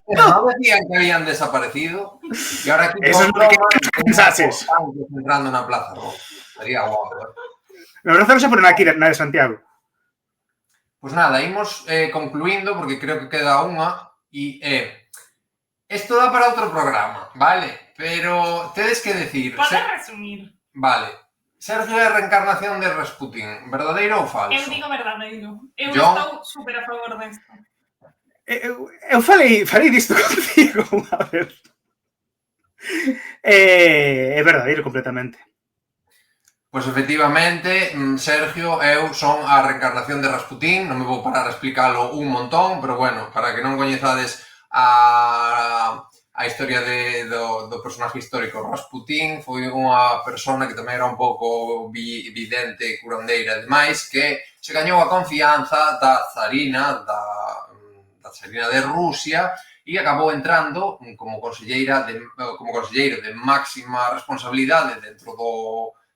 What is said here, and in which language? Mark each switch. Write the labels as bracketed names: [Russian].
[Spanish] No decían que habían desaparecido y ahora aquí Eso es lo que pensases. [Galician] entrando na Plaza Roja. Sería guapo, Me abrazo xa por aquí na de Santiago. Pues nada, imos concluindo porque creo que queda unha e isto dá para outro programa, vale? Pero tedes que decir... Podes resumir. Vale. Sergio é a reencarnación de Rasputin, verdadeiro ou falso? Eu digo verdadeiro. Eu Yo- estou super a favor desto. Eu falei disto contigo unha vez. É verdadeiro completamente. Pois efectivamente, Sergio, eu son a reencarnación de Rasputin, non me vou parar a explicalo un montón, pero bueno, para que non coñezades a historia do personaje histórico Rasputin, foi unha persona que tamén era un pouco vidente, curandeira e demais, que se gañou a confianza da zarina de Rusia e acabou entrando como conselleiro de máxima responsabilidade dentro do